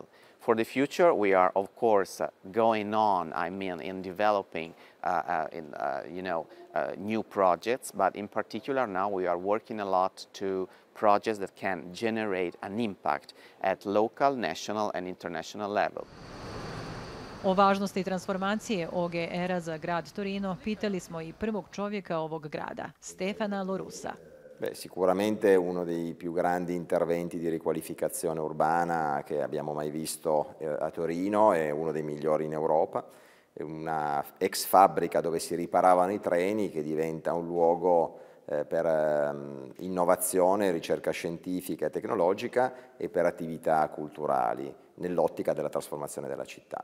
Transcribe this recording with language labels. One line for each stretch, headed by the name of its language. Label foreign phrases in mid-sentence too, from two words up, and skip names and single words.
English: For the future, we are, of course, going on, in developing new projects, but in particular now we are working a lot to projects that can generate an impact at local, national and international level.
Bosnian: O važnosti transformacije OGR-a za grad Torino pitali smo i prvog čovjeka ovog grada, Stefana Lorussa.
Italian: Sicuramente uno dei più grandi interventi di riqualificazione urbana che abbiamo mai visto a Torino, è uno dei migliori in Europa. È una ex fabbrica dove si riparavano i treni che diventa un luogo per innovazione, ricerca scientifica e tecnologica e per attività culturali nell'ottica della trasformazione della città.